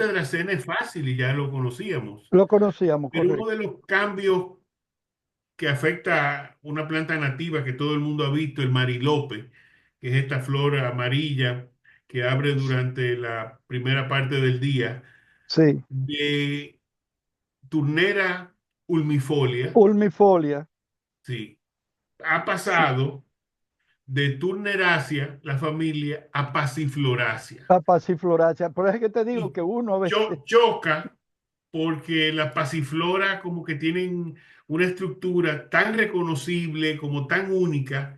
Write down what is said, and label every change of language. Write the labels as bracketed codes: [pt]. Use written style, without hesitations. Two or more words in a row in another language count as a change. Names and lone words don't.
[es] suerte, Dracena es fácil y ya lo conocíamos. lo conocíamos, Pero uno correcto. de los cambios que afecta a una planta nativa que todo el mundo ha visto, el marilope, que es esta flor amarilla que abre durante la primera parte del día, Sí, de Turnera ulmifolia, ulmifolia, sí, ha sí, pasado de Turneracia, la familia, a Passifloracia. la pasifloracia. Por eso es que te digo Y que uno a veces, choca porque las pasiflora como que tienen una estructura tan reconocible, como tan única.